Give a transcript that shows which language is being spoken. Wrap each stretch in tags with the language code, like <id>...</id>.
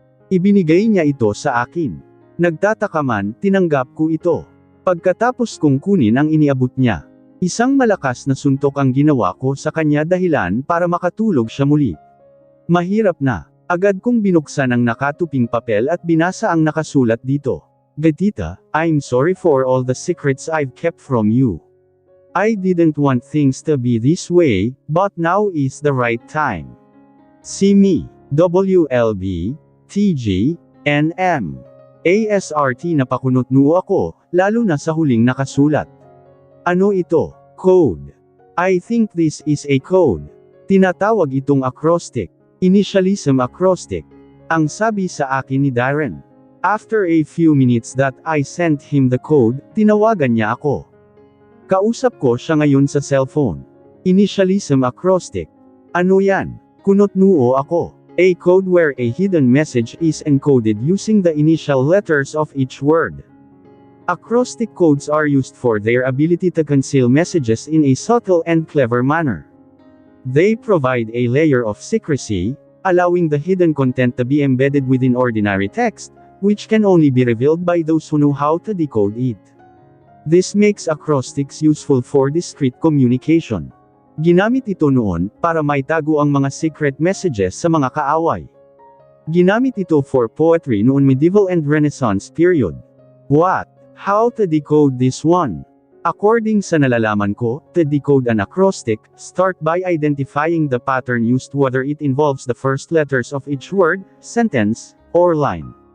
<tl>Ibinigay niya ito sa akin. Nagtataka man, tinanggap ko ito. Pagkatapos kong kunin ang iniabot niya, isang malakas na suntok ang ginawa ko sa kanya dahilan para makatulog siya muli. Mahirap na. Agad kong binuksan ang nakatuping papel at binasa ang nakasulat dito.</tl> <en>Gatita, I'm sorry for all the secrets I've kept from you. I didn't want things to be this way, but now is the right time. See me, WLB, TG, NM. ASRT.</en> <tl>Napakunot-noo ako, lalo na sa huling nakasulat. Ano ito? Code.</tl> <en>I think this is a code.</en> <tl>Tinatawag itong acrostic.</tl> <en>Initialism acrostic.</en> <tl>Ang sabi sa akin ni Darren.</tl> <en>After a few minutes that I sent him the code,</en> <tl>tinawagan niya ako. Kausap ko siya ngayon sa cellphone. Initialism acrostic. Ano yan? Kunot-noo ako.</tl> <en>A code where a hidden message is encoded using the initial letters of each word. Acrostic codes are used for their ability to conceal messages in a subtle and clever manner. They provide a layer of secrecy, allowing the hidden content to be embedded within ordinary text, which can only be revealed by those who know how to decode it. This makes acrostics useful for discrete communication.</en> <tl>Ginamit ito noon, para maitago ang mga secret messages sa mga kaaway. Ginamit ito</tl> <en>for poetry</en> <tl>noon</tl> <en>medieval and Renaissance period. What? How to decode this one? According</en> <tl>sa nalalaman ko,</tl> <en>to decode an acrostic, start by identifying the pattern used, whether it involves the first letters of each word, sentence, or line.</en>